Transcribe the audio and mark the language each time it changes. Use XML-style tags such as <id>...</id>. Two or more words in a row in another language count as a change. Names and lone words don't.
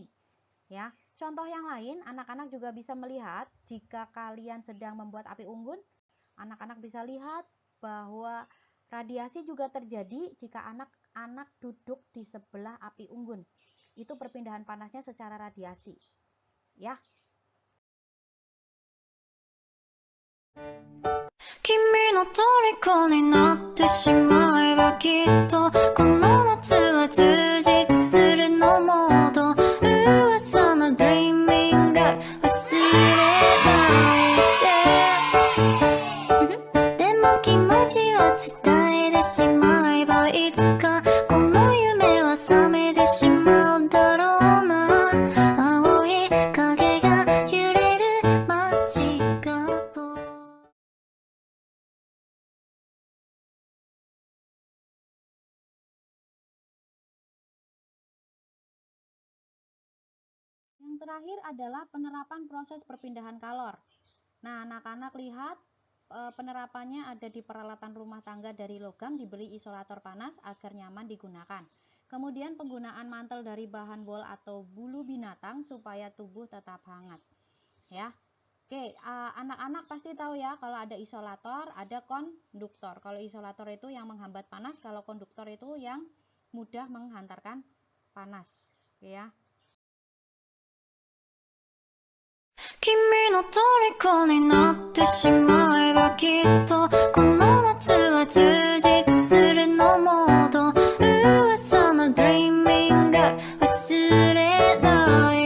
<id>Ya, contoh yang lain, anak-anak juga bisa melihat jika kalian sedang membuat api unggun, anak-anak bisa lihat bahwa radiasi juga terjadi jika anak-anak duduk di sebelah api unggun. Itu perpindahan panasnya secara radiasi. Ya.</id> <ja>君の虜になってしまえばきっとこの夏は充実するのモード噂の</ja> <en>Dreaming Girl</en> <ja>忘れないででも気持ちは伝えてしまえばいつかこの夢は覚めてしまうだろうな青い影が揺れる街角</ja> <id>Yang terakhir adalah penerapan proses perpindahan kalor. Nah, anak-anak lihat penerapannya ada di peralatan rumah tangga dari logam diberi isolator panas agar nyaman digunakan. Kemudian penggunaan mantel dari bahan wol atau bulu binatang supaya tubuh tetap hangat. Ya. Oke, anak-anak pasti tahu ya kalau ada isolator, ada konduktor. Kalau isolator itu yang menghambat panas, kalau konduktor itu yang mudah menghantarkan panas. Oke ya.</id> <ja>君の虜になってしまえばきっとこの夏は充実するのモード噂の</ja> <en>Dreaming Girl</en> <ja>忘れない</ja>